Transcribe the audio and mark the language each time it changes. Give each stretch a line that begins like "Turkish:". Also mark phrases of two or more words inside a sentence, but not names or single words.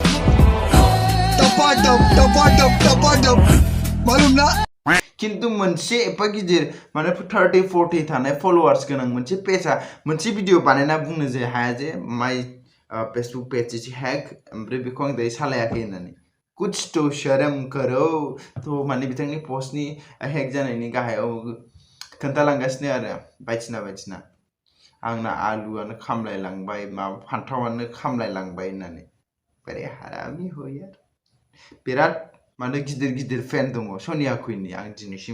Bodo: खिन्थु मोनसे एफा गिदिर माने 30-40 थानाय फलोवार्स गोनां मोनसे पेजआ मोनसे भिडिअ बानायना बुंनो जे हाया जे
English: my Facebook page is hack
Bodo: ओमफ्राय बेखौ आं दायो सालायाखै होननानै
Hindi: कुछ तो शर्म करो
Bodo: तो माने बिथांनि पस्टनि हेक जानायनि गाहायाव खोन्थालांगासिनो आरो बायदिसिना आंना आलुआनो खामलायलांबाय माबा फान्थावानो खामलायलांबाय होननानै बोरै
Hindi: हारामि हो यार
Bodo: बिराद माने गिदिर फेन दङ सनिया कुइननि आं दिनैसिम